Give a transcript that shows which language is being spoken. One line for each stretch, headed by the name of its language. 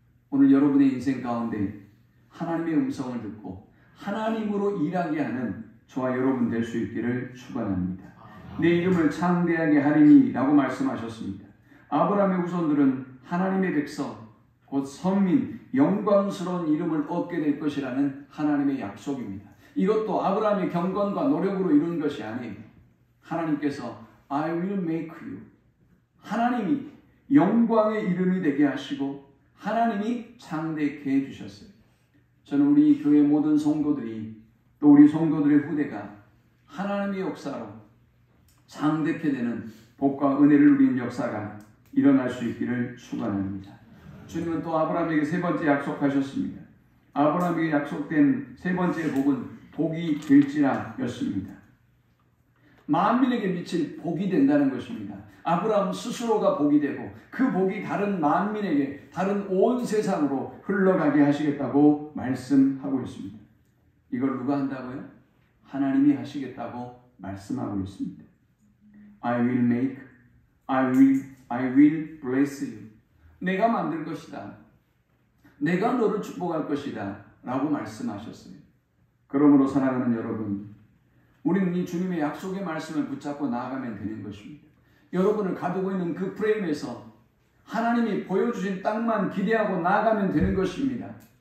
Korean: 오늘 여러분의 인생 가운데 하나님의 음성을 듣고 하나님으로 일하게 하는 저와 여러분 될 수 있기를 축원합니다. 내 이름을 창대하게 하리니 라고 말씀하셨습니다. 아브라함의 후손들은 하나님의 백성, 곧 선민, 영광스러운 이름을 얻게 될 것이라는 하나님의 약속입니다. 이것도 아브라함의 경건과 노력으로 이룬 것이 아니에요. 하나님께서
English: I will make you.
Korean: 하나님이 영광의 이름이 되게 하시고 하나님이 창대케 해주셨어요. 저는 우리 교회 모든 성도들이, 또 우리 성도들의 후대가 하나님의 역사로 창대케 되는 복과 은혜를 누리는 역사가 일어날 수 있기를 축원합니다. 주님은 또 아브라함에게 세 번째 약속하셨습니다. 아브라함에게 약속된 세 번째 복은 복이 될지라 였습니다. 만민에게 미칠 복이 된다는 것입니다. 아브라함 스스로가 복이 되고 그 복이 다른 만민에게, 다른 온 세상으로 흘러가게 하시겠다고 말씀하고 있습니다. 이걸 누가 한다고요? 하나님이 하시겠다고 말씀하고 있습니다.
English: I will make, I will bless you.
Korean: 내가 만들 것이다. 내가 너를 축복할 것이다. 라고 말씀하셨어요. 그러므로 사랑하는 여러분, 우리는 이 주님의 약속의 말씀을 붙잡고 나아가면 되는 것입니다. 여러분을 가두고 있는 그 프레임에서 하나님이 보여주신 땅만 기대하고 나아가면 되는 것입니다.